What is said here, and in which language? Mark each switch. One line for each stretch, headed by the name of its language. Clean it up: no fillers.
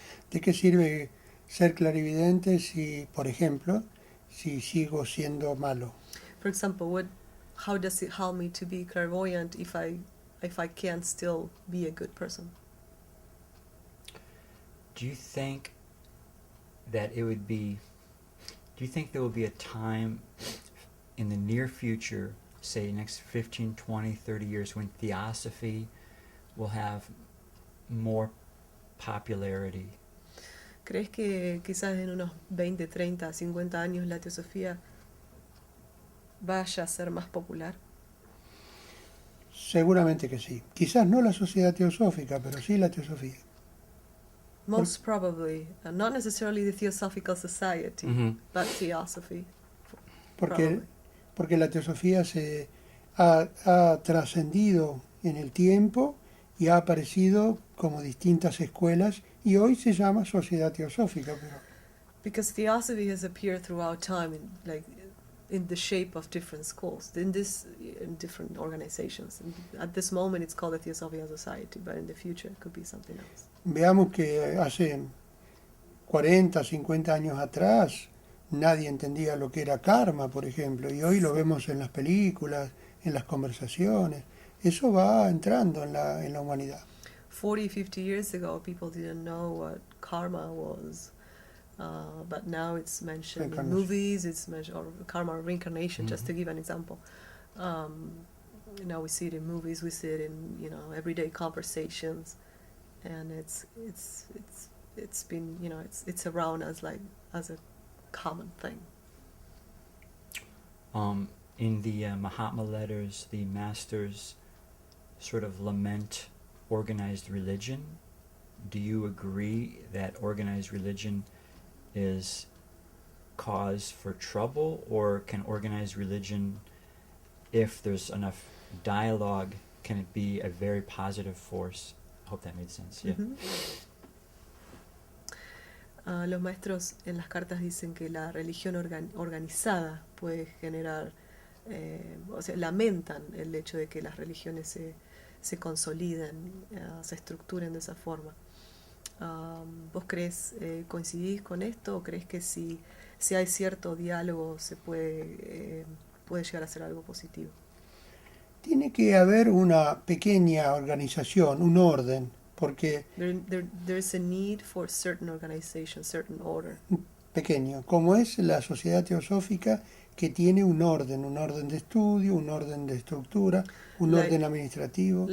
Spanish: ¿De qué sirve ser clarividente si, por ejemplo, si sigo siendo malo?
English: For example, how does it help me to be clairvoyant if I can't still be a good person? Do you think that it would be, do you think there will be a time in the near future, say next 15, 20, 30 years, when theosophy will have more popularity?
Spanish: ¿Crees que quizás en unos 20, 30, 50 años la teosofía vaya a ser más popular? Seguramente que sí. Quizás no la sociedad teosófica, pero sí la teosofía.
English: Most probably, not necessarily the Theosophical Society, but Theosophy.
Spanish: Porque, porque la teosofía se ha trascendido en el tiempo y ha aparecido como distintas escuelas y hoy se llama sociedad teosófica. Pero
English: Because Theosophy has appeared throughout time in the shape of different schools, in different organizations. And at this moment it's called the Theosophical Society, but in the future it could be something else.
Spanish: veamos que hace 40, 50 años atrás nadie entendía lo que era karma, por ejemplo, y hoy lo vemos en las películas, en las conversaciones. Eso va entrando en la humanidad.
English: 40, 50 years ago, people didn't know what karma was. But now it's mentioned in movies, it's mentioned, or karma or reincarnation, just to give an example. Now we see it in movies, we see it in everyday conversations, and it's been it's around as a common thing. In the Mahatma letters, the masters sort of lament organized religion. Do you agree that organized religion is cause for trouble, or can organized religion, if there's enough dialogue, can it be a very positive force? I hope that made sense. Yeah.
Spanish: Los maestros en las cartas dicen que la religión organizada puede generar, o sea, lamentan el hecho de que las religiones se consoliden, se estructuren de esa forma. ¿Vos coincidís con esto, o crees que si hay cierto diálogo se puede llegar a ser algo positivo? Tiene que haber una pequeña organización, un orden, porque
English: There's a need for certain organization, certain order.
Spanish: pequeño, como es la sociedad teosófica, que tiene un orden de estudio, un orden de estructura, un orden administrativo.